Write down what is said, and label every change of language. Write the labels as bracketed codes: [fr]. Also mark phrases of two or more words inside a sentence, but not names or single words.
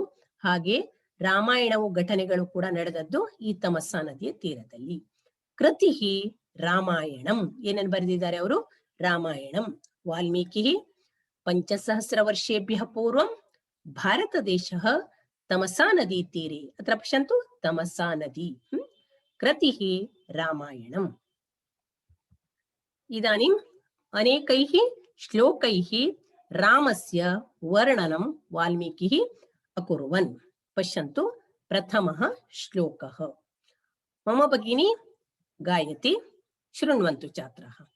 [kn] ಹಾಗೆ ರಾಮಾಯಣವು ಘಟನೆಗಳು ಕೂಡ ನಡೆದದ್ದು ಈ ತಮಸಾ ನದಿಯ ತೀರದಲ್ಲಿ. [sa] ಕೃತಿಃ ರಾಮಾಯಣಂ. [kn] ಏನನ್ನು ಬರೆದಿದ್ದಾರೆ ಅವರು? [sa] ರಾಮಾಯಣಂ. ವಾಲ್ಮೀಕಿ 5,000 ವರ್ಷೇಭ್ಯಃ ಪೂರ್ವಂ. ಭಾರತ ದೇಶಃ ತಮಸಾ ನದಿ ತೀರೆ. ಅತ್ರ ಪಶ್ಯಂತು ತಮಸಾ ನದಿ. ಕೃತಿಃ ರಾಮಾಯಣಂ. ಇದಾನಿಂ ಅನೇಕೈಃ ಶ್ಲೋಕೈಃ ರಾಮಸ್ಯ ವರ್ಣನಂ ವಾಲ್ಮೀಕಿ ಅಕುರ್ವನ್. ಪಶ್ಯಂತು ಪ್ರಥಮಃ ಶ್ಲೋಕಃ. ಮಮ ಭಗಿನಿ ಗಾಯತಿ, ಶೃಣ್ವಂತು ಛಾತ್ರಃ.